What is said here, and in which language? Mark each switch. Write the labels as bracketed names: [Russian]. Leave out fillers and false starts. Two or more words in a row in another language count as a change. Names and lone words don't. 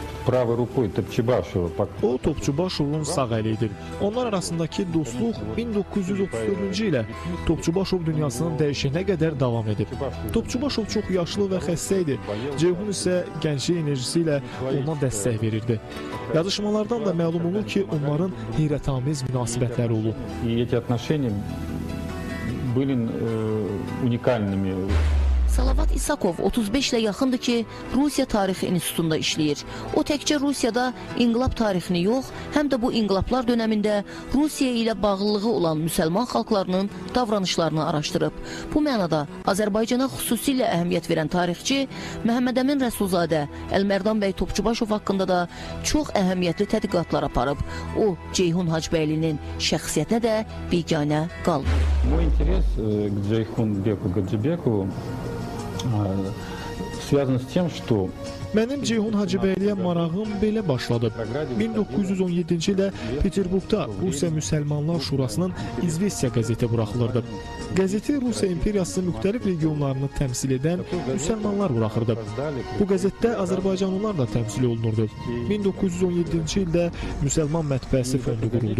[Russian] правой рукой Топчебашева. [Azerbaijani] O Topçubaşovun sağ əlidir. Onlar arasındakı dostluq 1934-cü ilə Topçubaşov dünyasının dəyişinə qədər davam edib. Topçubaşov çox yaşlı və xəstə idi. Ceyhun isə gənclik enerjisi ilə ona dəstək verirdi. Yazışmalardan da məlum olur ki, onların heyrətamiz münasibətləri olub. [Russian] И эти отношения были уникальными. [Azerbaijani] Salavat İsakov 35 ilə yaxındır ki, Rusiya Tarixi İnstitutunda işləyir. O təkcə Rusiyada inqilab tarixini yox, həm də bu inqilablar dönəmində Rusiya ilə bağlılığı olan müsəlman xalqlarının davranışlarını araşdırıb. Bu mənada Azərbaycana xüsusilə əhəmiyyət verən tarixçi Məhəmməd Əmin Rəsulzadə, Əlmərdan bəy Topçubaşov haqqında da çox əhəmiyyətli tədqiqatlar aparıb. O, Ceyhun Hacıbəylinin şəxsiyyətinə də biganə qalmır. [Russian] Мой интерес к Джейхунбеку Гаджибекову связан с тем, что [Azerbaijani] Mənim Ceyhun Hacıbəyliyə marağım belə başladı. 1917-ci ildə Peterburqda Rusiya Müsəlmanlar Şurasının İzvestiya qəzeti buraxılırdı. Qəzeti Rusiya İmperiyasının müxtəlif regionlarını təmsil edən müsəlmanlar buraxırdı. Bu qəzetdə Azərbaycanlılar da təmsil olunurdu. 1917-ci ildə Müsəlman Mətbəəsi fondu quruldu.